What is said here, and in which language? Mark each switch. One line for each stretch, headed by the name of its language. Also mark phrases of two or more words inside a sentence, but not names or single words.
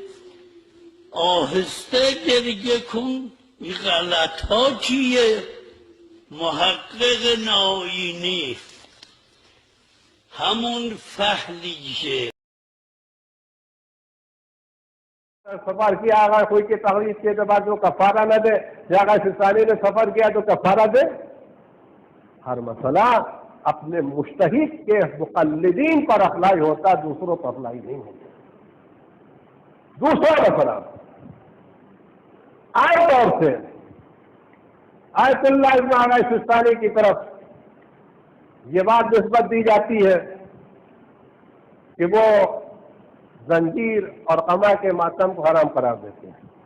Persian: آهسته گریه کن، این غلط ها چیه؟ محقق ناینی همون فحلیه.
Urdu: سفر کیا، اگر کوئی کی تقریر کے اعتبار سے وہ کفارہ نہ دے، یا اگر سلطانی نے سفر کیا تو کفارہ دے۔ ہر مسئلہ اپنے مجتہد کے مقلدین پر اپلائی ہوتا، دوسروں پر اپلائی نہیں ہوتا۔ دوسرا مسئلہ عام طور سے آیت اللہ ابن علی سستانی کی طرف یہ بات نسبت دی جاتی ہے کہ وہ زنجیر اور قمع کے ماتم کو حرام قرار دیتے ہیں۔